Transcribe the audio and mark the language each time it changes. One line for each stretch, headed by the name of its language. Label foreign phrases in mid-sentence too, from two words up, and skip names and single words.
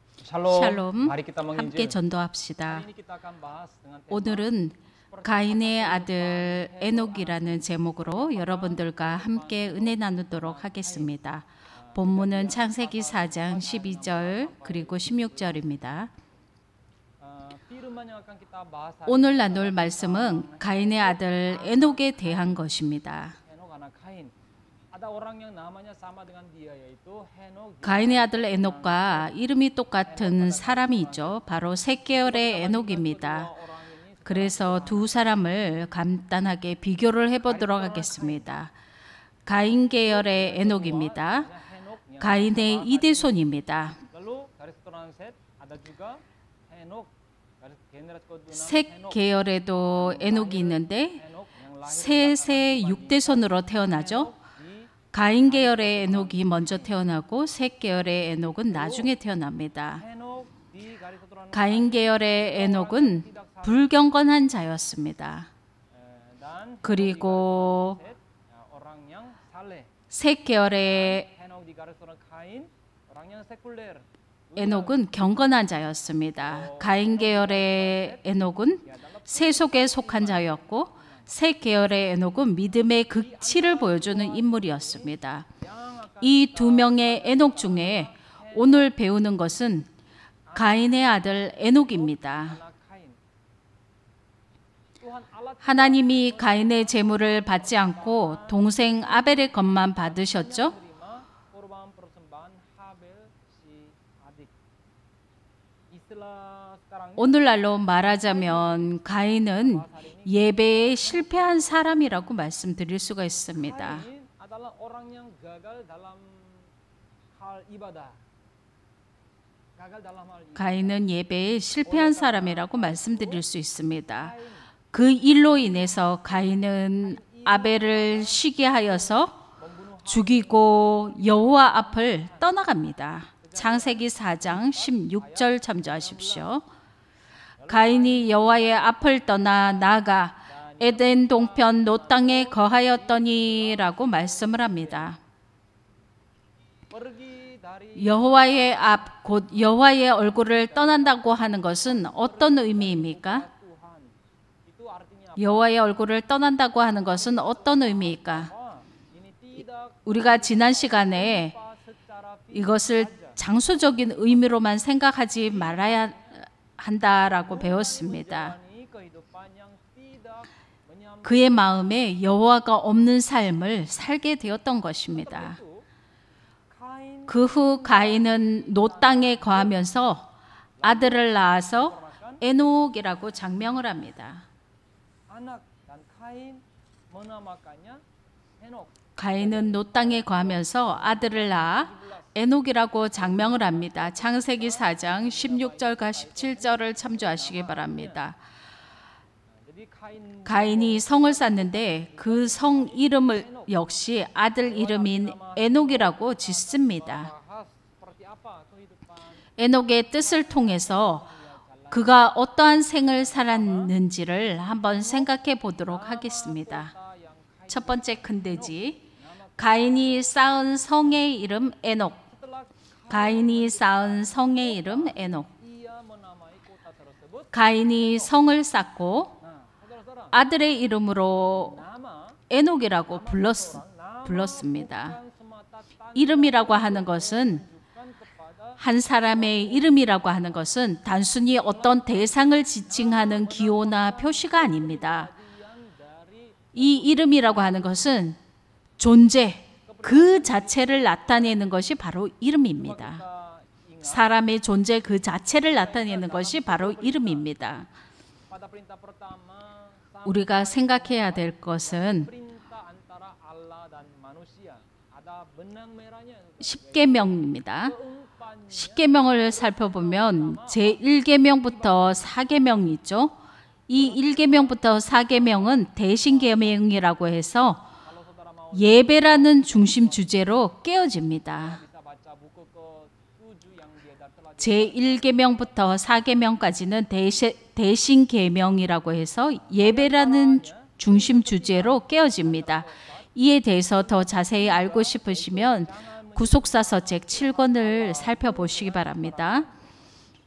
Korean: 샬롬,
Indonesian: Mari kita
Korean: 함께
Indonesian: menginjil.
Korean: 전도합시다.
Indonesian: Hari ini kita akan bahas dengan tema
Korean: 오늘은 가인의 아들 에녹이라는 제목으로 여러분들과 함께 은혜 나누도록 하겠습니다. 본문은 창세기 4장 12절 그리고 16절입니다.
Indonesian: firman yang akan kita bahas hari
Korean: 오늘 나눌 말씀은 가인의 아들 에녹에 대한 것입니다.
Indonesian: Henok anak Kain. Ada orang yang namanya sama dengan dia yaitu Henok.
Korean: 가인의 아들 에녹과 이름이 똑같은 사람이 있죠. 바로 셋계열의 에녹입니다. 그래서 두 사람을 간단하게 비교를 해보도록 하겠습니다. 가인 계열의 에녹입니다. 가인의 이대손입니다.
Indonesian: Lalu garis keturunan Set ada juga Henok. Garis generasi keturunan
Korean: 셋 계열에도 에녹이 있는데
Indonesian: Henok yang lahir
Korean: 셋의 6대손으로 태어나죠. 가인 계열의 에녹이 먼저 태어나고 셋 계열의 에녹은 나중에 태어납니다.
Indonesian: Henok di garis keturunan
Korean: 가인 계열의 에녹은 불경건한 자였습니다.
Indonesian: dan
Korean: 그리고
Indonesian: Set orang yang saleh.
Korean: 셋 계열의
Indonesian: Henok di garis keturunan Kain orang yang sekuler.
Korean: 에녹은 경건한 자였습니다. 가인 계열의 에녹은 세속에 속한 자였고 셋 계열의 에녹은 믿음의 극치를 보여주는 인물이었습니다. 이 두 명의 에녹 중에 오늘 배우는 것은 가인의 아들 에녹입니다.
Indonesian: Anak Kain. Tuhan Allah
Korean: 하나님이 가인의 제물을 받지 않고 동생 아벨의 것만 받으셨죠?
Indonesian: terima korban persembahan Habel si adik. Istilah sekarang
Korean: 오늘날로 말하자면 가인은 예배에 실패한 사람이라고 말씀드릴 수가 있습니다.
Indonesian: Kain adalah orang yang gagal dalam hal ibadah. Gagal dalam hal ibadah.
Korean: 가인은 예배에 실패한 사람이라고 말씀드릴 수 있습니다. 그 일로 인해서 가인은 아벨을 쉬게 하여서 죽이고 여호와 앞을 떠나갑니다. 창세기 4장 16절 참조하십시오. 가인이 여호와의 앞을 떠나 나아가 에덴 동편 노 땅에 거하였더니라고 말씀을 합니다.
Indonesian: Pergi dari
Korean: 여호와의 앞, 곧 여호와의 얼굴을 떠난다고 하는 것은 어떤 의미입니까?
Indonesian: Tuhan. Itu artinya
Korean: 여호와의 얼굴을 떠난다고 하는 것은 어떤 의미일까?
Indonesian: apa? Ini tidak
Korean: 우리가 지난 시간에
Indonesian: secara
Korean: 이것을 장소적인 의미로만 생각하지 말아야 한다라고 배웠습니다.
Indonesian: fisik kehidupan yang tidak menyambut
Korean: 그의 마음에 여호와가 없는 삶을 살게 되었던 것입니다. Kain 그 후 가인은 노 땅에 거하면서 아들을 낳아서 에녹이라고 장명을 합니다.
Indonesian: anak dan Kain menamakannya Henok.
Korean: 가인은 노 땅에 거하면서 아들을 낳아 에녹이라고 장명을 합니다. 창세기 4장 16절과 17절을 참조하시기 바랍니다.
Indonesian: Jadi Kain
Korean: 가인이 성을 쌓는데 그 성 이름을 역시 아들 이름인 에녹이라고 짓습니다.
Indonesian: bahas seperti apa kehidupan
Korean: 에녹의 뜻을 통해서 그가 어떠한 생을 살았는지를 한번 생각해 보도록 하겠습니다.
Indonesian: yang
Korean: 첫 번째 큰돼지, 가인이 쌓은 성의 이름 에녹. 가인이 쌓은 성의 이름 에녹.
Indonesian: ia menamai kota tersebut.
Korean: 가인이 성을 쌓고
Indonesian: Nah, saudara-saudara,
Korean: 아들의 이름으로
Indonesian: nama
Korean: 에녹이라고 불렀습니다. 이름이라고 하는 것은
Indonesian: bukan kepada
Korean: 한 사람의 이름이라고 하는 것은 단순히 어떤 대상을 지칭하는 기호나 표시가 아닙니다. 이 이름이라고 하는 것은 존재, 그 자체를 나타내는 것이 바로 이름입니다. 사람의 존재 그 자체를 나타내는 것이 바로 이름입니다.
Indonesian: pada perintah pertama
Korean: 우리가 생각해야 될 것은
Indonesian: perintah antara Allah dan manusia. Ada benang merahnya.
Korean: 십계명입니다.
Indonesian: Keempat
Korean: 십계명을 살펴보면 제1계명부터 4계명이 있죠. 이 1계명부터 4계명은 대신계명이라고 해서
Indonesian: kalau saudara mau
Korean: 예배라는 중심 주제로 깨어집니다.
Indonesian: bisa baca buku ke-7 yang dia telah
Korean: 제1계명부터 4계명까지는 대신계명이라고 해서 예배라는 중심 주제로 깨어집니다. 이에 대해서 더 자세히 알고 싶으시면 구속사서 책 7권을 살펴보시기 바랍니다.